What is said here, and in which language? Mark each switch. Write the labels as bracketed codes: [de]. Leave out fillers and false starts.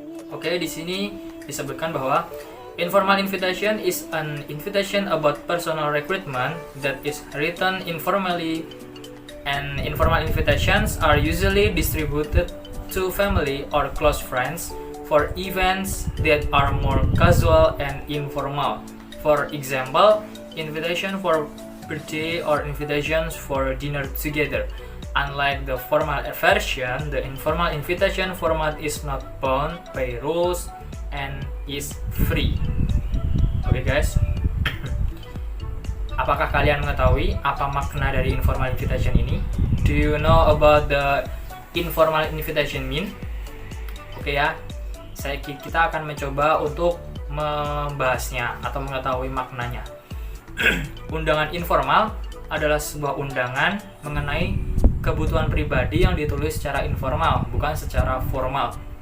[id] Di sini disebutkan bahwa [en] informal invitation is an invitation about personal recruitment that is written informally, and informal invitations are usually distributed to family or close friends for events that are more casual and informal. For example, invitation for birthday or invitations for dinner together. Unlike the formal version, the informal invitation format is not bound by rules and is free. [id] Oke guys, apakah kalian mengetahui apa makna dari informal invitation ini? [en] Do you know about the informal invitation mean? [id] Oke ya, kita akan mencoba untuk membahasnya atau mengetahui maknanya. Undangan informal adalah sebuah undangan mengenai kebutuhan pribadi yang ditulis secara informal, bukan secara formal.